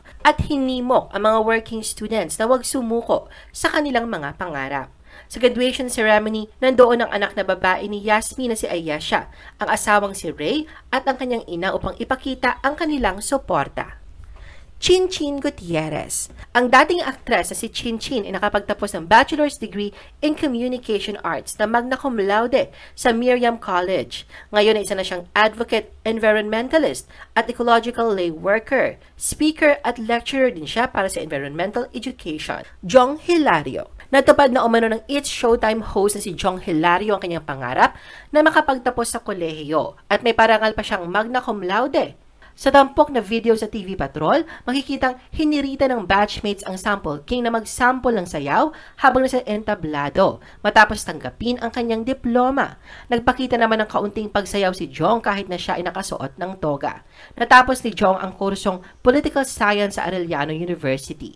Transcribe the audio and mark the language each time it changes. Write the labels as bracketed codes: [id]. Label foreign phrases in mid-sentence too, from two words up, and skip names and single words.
[tl] At hinimok ang mga [en] working students [tl] na huwag sumuko sa kanilang mga pangarap. Sa graduation ceremony, nandoon ang anak na babae ni Yasmin na si Ayesha, ang asawang si Ray at ang kanyang ina upang ipakita ang kanilang suporta. Chinchin Gutierrez. Ang dating aktres na si Chinchin ay nakapagtapos ng [en] bachelor's degree in Communication Arts [tl] na magna cum laude sa Miriam College. Ngayon ay isa na siyang advocate, environmentalist at [en] ecological lay worker. [tl] Speaker at lecturer din siya para sa [en] environmental education. [tl] Jong Hilario. Natupad na umano ng It's Showtime host na si Jong Hilario ang kanyang pangarap na makapagtapos sa kolehiyo at may parangal pa siyang magna cum laude. Sa tampok na video sa TV Patrol, makikitang hinirita ng batchmates ang sample king na magsample ng sayaw habang nasa entablado matapos tanggapin ang kanyang diploma. Nagpakita naman ng kaunting pagsayaw si Jong kahit na siya ay nakasuot ng toga. Natapos ni Jong ang kursong Political Science sa Arellano University.